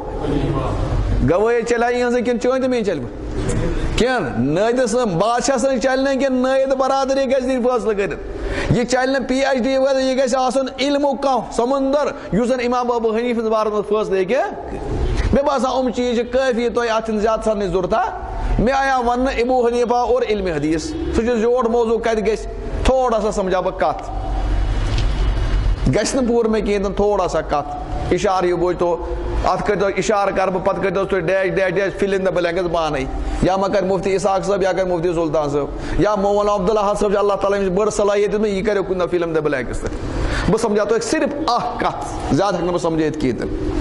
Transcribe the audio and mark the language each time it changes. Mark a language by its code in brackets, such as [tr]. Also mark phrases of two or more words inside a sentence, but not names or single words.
[ks] گوٲیی چلے یِہٕنٛزٕے کِنہٕ چٲنۍ تہٕ میٛٲنۍ چلہِ کینٛہہ نٲیِد بادشاہ سٕنٛز چلہِ نہٕ کینٛہہ نٲیِد برادری گژھِ دِنۍ فٲصلہٕ کٔرِتھ یہِ چلہِ نہٕ PhD وٲلۍ یہِ گژھِ آسُن علمُک کانٛہہ سمندر یُس زن امام ابو حنیفہ سٕنٛدِ بارس منٛز فٲصلہٕ ہیٚکہِ مےٚ باسان یِم چیٖز چھِ کٲفی تۄہہِ اتھ چھِنہٕ زیادٕ سرنٕچ ضروٗرتھا مےٚ آیا وننہٕ ابو حنیفہ اور علمِ حدیث سُہ چھُ زیوٗٹھ موضوٗع کتہِ گژھِ [ur] تھوڑا سا [ks] سمجھاو بہٕ کتھ گژھِ نہٕ پوٗرٕ مےٚ کِہیٖنۍ تہِ [ur] تھوڑا سا [ks] کتھ اِشارٕ ہیوٗ بوٗزۍتو اتھ کٔرۍتو اِشارٕ کرٕ بہٕ پتہٕ کٔرۍتو تُہۍ [en] dash fill in the blanks [ks] پانے یا ما کرِ مفتی اسحاق صٲب یا کرِ مفتی سلطان صٲب یا مولانا عبداللہ صٲب چھُ اللہ تعالیٰ ییٚمِس بٔڑ صلٲحیت دِژمٕژ یہِ کریو کُنہِ دۄہ [en] fill in the blanks [ks] تہِ بہٕ سمجھاو تۄہہِ صرف اکھ کتھ زیادٕ ہٮ۪کہٕ نہٕ بہٕ سمجھٲیِتھ کِہیٖنۍ تہِ